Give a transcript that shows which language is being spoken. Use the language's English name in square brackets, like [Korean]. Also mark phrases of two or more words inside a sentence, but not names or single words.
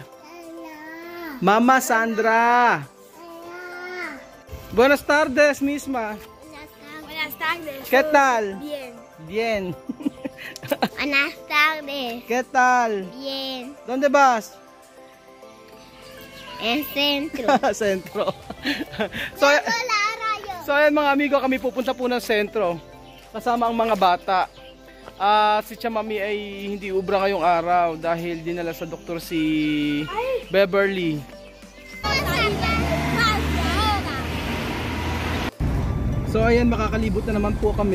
[Spanish] Mama Sandra. Buenas tardes, misma. Buenas tardes. ¿Qué tal? Bien. Bien. Buenas tardes. ¿Qué tal? Bien. ¿Dónde vas? En centro. [Filipino] Sentro. So ayan mga amigo, kami pupunta po ng sentro kasama ang mga bata. Si Chamami ay hindi ubra ngayong araw dahil dinala sa doktor si Beverly. So ayan, makakalibot na naman po kami.